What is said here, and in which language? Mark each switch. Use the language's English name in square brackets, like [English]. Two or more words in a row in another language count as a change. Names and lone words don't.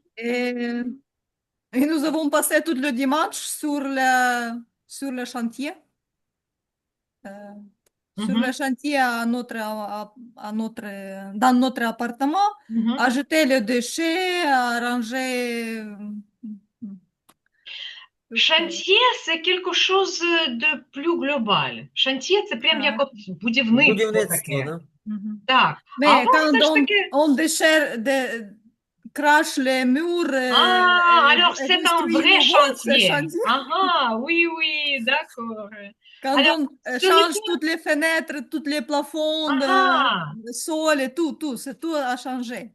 [French] et Et nous avons passé tout le dimanche sur le chantier, euh, sur le mhm, chantier dans notre appartement, mhm. à jeter les déchets, à ranger. Chantier, c'est quelque chose de plus global. Chantier, [Ukrainian] це прям як Ah, от будівництво Будівництво, таке. да? mhm. Так. А у [French] Mais [Ukrainian] вас [French] quand [Ukrainian] все ж таки. [French] on crache les murs Ah, alors et c'est un construit vrai nouveau, c'est chantier. chantier. Ah, ah, oui, oui, d'accord. Quand Alors, on ce change week-end, toutes les fenêtres, tous les plafonds, ah, ah. le sol et tout, c'est tout a changé